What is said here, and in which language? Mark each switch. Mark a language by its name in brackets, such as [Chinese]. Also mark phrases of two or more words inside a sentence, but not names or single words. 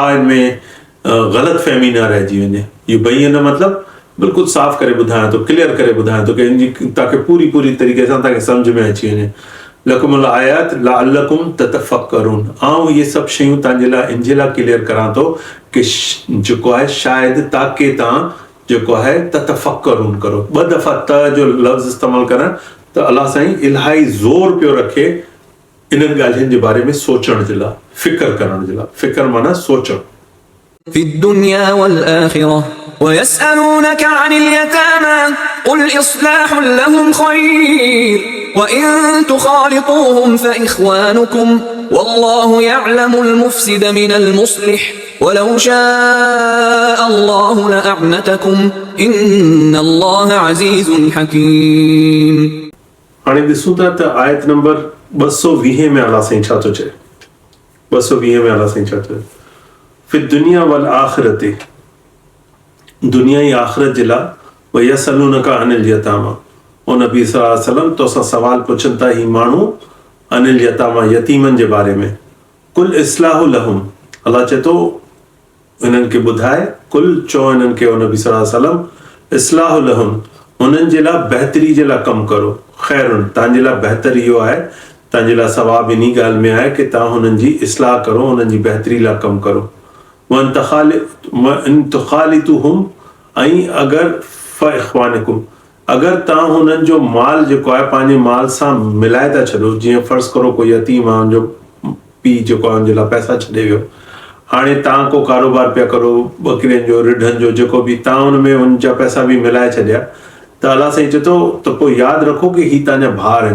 [Sindhi] हिन में ग़लति फ़हमी न रहिजी वञे युबय्यिन मतिलबु बिल्कुलु साफ़ करे ॿुधायां थो क्लियर करे ॿुधायां थो कि हिन जी तव्हांखे पूरी तरीक़े सां तव्हांखे सम्झ में अची वञे [Arabic] لكم الآيات لعلكم تتفكرون [Sindhi] इहे सभु शयूं तव्हांजे लाइ इन जे लाइ क्लियर करां थो कि जेको आहे शायदि ताकि तव्हां जेको आहे ततफ़क्करून करो 2 दफ़ा त जो लफ़्ज़ इस्तेमालु करणु त अल्लाह साईं इलाही ज़ोर पियो रखे इन्हनि ॻाल्हियुनि जे बारे में सोचण जे लाइ, फिक्र करण जे लाइ। फिक्र माना सोचणु। [Arabic] في الدنيا والآخرة ويسألونك عن اليتامى قل إصلاح لهم خير وإن تخالطوهم فإخوانكم والله يعلم المفسد من المصلح ولو شاء الله لأعنتكم إن الله عزيز حكيم. [Sindhi] हाणे ॾिसूं था त आयत नंबर 220 में अल्लाह साईं छा थो चए। 220 में अल्लाह साईं छा थो चए, [Arabic] في الدنيا والآخرة, [Sindhi] दुनिया ऐं आख़िरत जे लाइ, [Arabic] ويسألونك عن اليتامى, [Sindhi] ओ नबी [Arabic] صلى الله عليه وسلم [Sindhi] तोसां सवाल पुछनि था ही माण्हू [Arabic] عن اليتامى, [Sindhi] यतीमनि जे बारे में। [Arabic] قل إصلاح لهم, [Sindhi] अल्लाह चए थो हिननि खे ॿुधाए, कुल चओ हिननि खे, ओ नबी [Arabic] صلى الله عليه وسلم, إصلاح لهم, [Sindhi] हुननि जे लाइ बहितरी जे लाइ कमु करो। ख़ैरुन, तव्हांजे लाइ बहितर इहो आहे, तव्हांजे लाइ सवाब इन ॻाल्हि में आहे कि तव्हां हुननि जी इस्लाह करो, हुननि जी बहितरी लाइ कमु करो। [Arabic] إن تخالطوهم, [Sindhi] ऐं अगरि फ़इख़्वानिकुम, अगरि तव्हां हुननि जो माल जेको आहे पंहिंजे माल सां मिलाए था छॾो, जीअं फ़र्ज़ करो कोई यतीम आहे, हुनजो पीउ जेको आहे हुनजे लाइ पैसा छॾे वियो, हाणे तव्हां को कारोबार पिया करो ॿकरियुनि जो, रिढनि जो, जेको बि, तव्हां हुन में हुनजा पैसा बि मिलाए छॾिया, त अल्लाह साईं चए थो त पोइ यादि रखो कि ही तव्हांजा भाउ आहिनि।